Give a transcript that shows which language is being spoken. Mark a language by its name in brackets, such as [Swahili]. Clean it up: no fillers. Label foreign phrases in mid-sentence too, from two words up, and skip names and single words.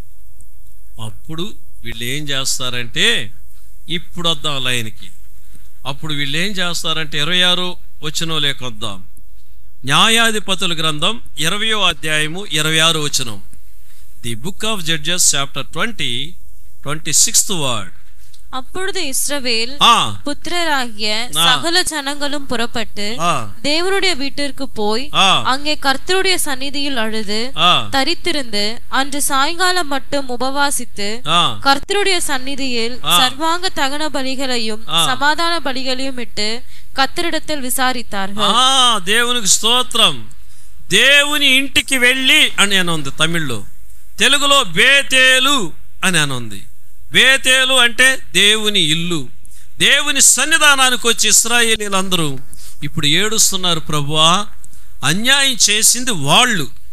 [Telugu] అప్పుడు వీళ్ళు ఏం చేస్తారంటే, ఇప్పుడు వద్దాం లైన్కి. అప్పుడు వీళ్ళు ఏం చేస్తారంటే 26వ వచనంలోకి వద్దాం. న్యాయాధిపతుల గ్రంథం 20వ అధ్యాయము 26వ వచనం. [English] The Book of Judges chapter 20, 26th word. [Tamil] அப்பொழுது இஸ்ரவேல் புத்திரராகிய சகல ஜனங்களும் புறப்பட்டு தேவனுடைய வீட்டிற்கு போய் அங்கே கர்த்தருடைய சந்நிதியில் அழுது தரித்திருந்து அன்று சாயங்காலம் மட்டும் உபவாசித்து கர்த்தருடைய சந்நிதியில் சர்வாங்க தகன பலிகளையும் சமாதான பலிகளையும் இட்டு கர்த்தரிடத்தில் விசாரித்தார்கள். [Telugu] దేవునికి స్తోత్రం. దేవుని ఇంటికి వెళ్ళి అని అనుంది తమిళ్లో, తెలుగులో బేతేలు అని అనుంది. బేతేలు అంటే దేవుని ఇల్లు. దేవుని సన్నిధానానికి వచ్చి ఇశ్రాయేలీలందరూ ఇప్పుడు ఏడుస్తున్నారు, ప్రభువా అన్యాయం చేసింది వాళ్ళు.